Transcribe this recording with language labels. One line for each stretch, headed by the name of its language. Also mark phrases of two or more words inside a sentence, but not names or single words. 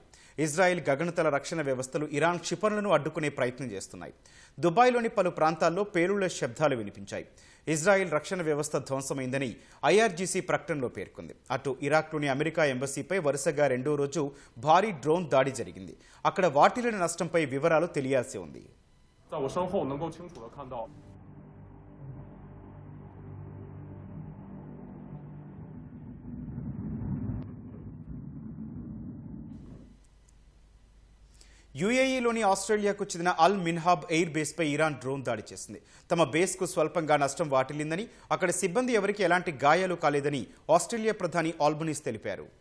Telugu: ఇజ్రాయెల్ గగనతల రక్షణ వ్యవస్థలు ఇరాన్ క్షిపణులను అడ్డుకునే ప్రయత్నం చేస్తున్నాయి. దుబాయ్లోని పలు ప్రాంతాల్లో పేలుళ్ల శబ్దాలు వినిపించాయి. ఇజ్రాయెల్ రక్షణ వ్యవస్థ ధ్వంసమైందని ఐఆర్జీసీ ప్రకటనలో పేర్కొంది. అటు ఇరాక్లోని అమెరికా ఎంబసీపై వరుసగా 2వ రోజు భారీ డ్రోన్ దాడి జరిగింది. అక్కడ వాటిల్లిన నష్టంపై వివరాలు తెలియాల్సి ఉంది.
Chinese: 在我身后能够清楚地看到。
Telugu: యుఏఈలోని ఆస్ట్రేలియాకు చెందిన అల్ మిన్హాబ్ ఎయిర్ బేస్పై ఇరాన్ డ్రోన్ దాడి చేసింది. తమ బేస్కు స్వల్పంగా నష్టం వాటిల్లిందని, అక్కడ సిబ్బంది ఎవరికి ఎలాంటి గాయాలు కాలేదని ఆస్ట్రేలియా ప్రధాని ఆల్బనీస్ తెలిపారు.